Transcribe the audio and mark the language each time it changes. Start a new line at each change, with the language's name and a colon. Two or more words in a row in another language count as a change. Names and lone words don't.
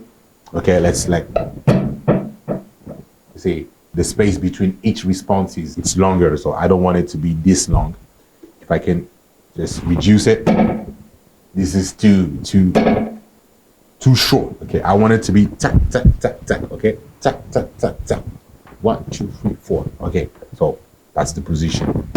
English: Okay, let's like, see, the space between each response it's longer, so I don't want it to be this long. If I can just reduce it, this is too short. Okay, I want it to be tap tap tap tap. Okay, tap tap tap tap. 1, 2, 3, 4. Okay, so that's the position.